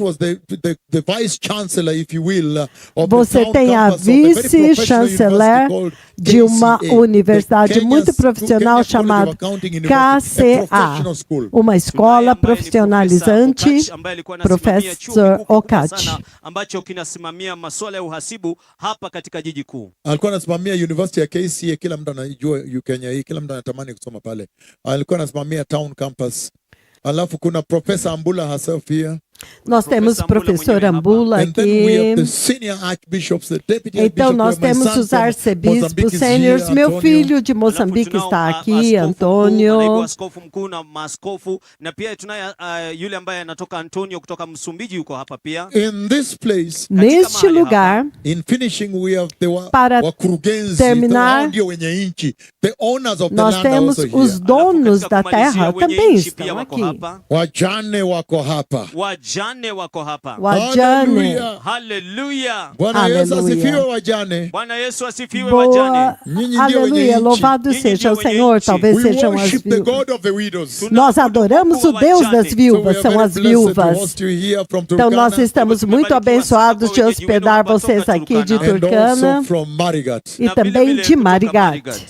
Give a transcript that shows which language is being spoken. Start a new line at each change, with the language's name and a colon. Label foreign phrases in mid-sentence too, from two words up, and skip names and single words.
Portuguese: Você tem a vice-chanceler de uma universidade muito profissional chamada KCA, uma escola profissionalizante, Professor Okach.
Swahili: Kinasimamia masuala ya uhasibu hapa katika jiji kuu. Alikuwa anasimamia University ya KCA, kila mtu anajua Kenya hii, kila mtu anatamani kusoma pale. Alikuwa anasimamia Town Campus. Alafu kuna Professor Ambula
English: herself here.
Portuguese: Nós temos o professor Ambula aqui. Então nós temos os arcebispos sêniores. Meu filho de Moçambique está aqui, Antônio. Neste lugar, para terminar, nós temos os donos da terra também estão aqui.
Swahili: Wajane wako hapa. Wajane. Haleluya. Bwana Yesu asifiwe wajane. Bwana Yesu asifiwe wajane.
Portuguese: Aleluia. Louvado seja o Senhor. Talvez sejam as viúvas. Nós adoramos o Deus das viúvas, são as viúvas. Então nós estamos muito abençoados de hospedar vocês aqui de Turkana e também de Marigat.